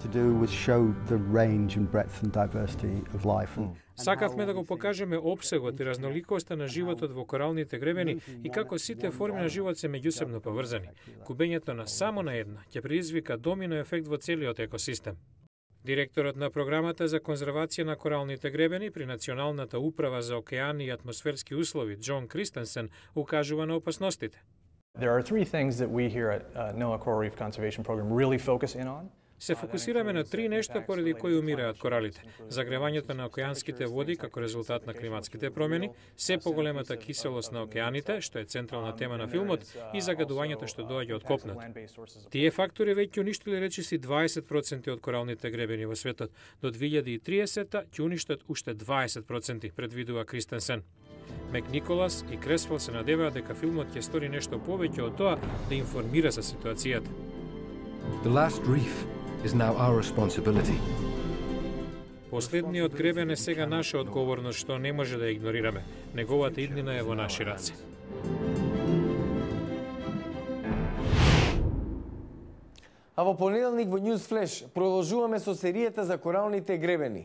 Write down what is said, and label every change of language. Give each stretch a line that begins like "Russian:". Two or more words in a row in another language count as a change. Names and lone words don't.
Macedonian: Сакавме да го покажеме опсегот и разноликоста на животот во коралните гребени и како сите форми на живот се меѓусебно поврзани. Губењето на само на една ќе предизвика домино ефект во целиот екосистем. Директорот на програмата за конзервација на коралните гребени при Националната управа за океани и атмосферски услови, Џон Кристенсен, укажува на опасностите.
English: There are three things that we here at NOAA Coral Reef Conservation Program really focus in on.
Macedonian: Се фокусираме на три нешта поради кои умираат коралите. Загревањето на океанските води како резултат на климатските промени, се поголемата киселост на океаните, што е централна тема на филмот, и загадувањето што доаѓа од копнато. Тие фактори веќе уништили речиси 20% од коралните гребени во светот. До 2030 ќе уништат уште 20%, предвидува Кристенсен. Макниколас и Кресфел се надеваат дека филмот ќе стори нешто повеќе од тоа да информира за ситуацијата.
English: The last reef is now our responsibility.
Macedonian: Последниот гребен е сега наша одговорност што не може да ја игнорираме. Неговата иднина е во наши раце. А во понеделник во News Flash продолжуваме со серијата за коралните гребени.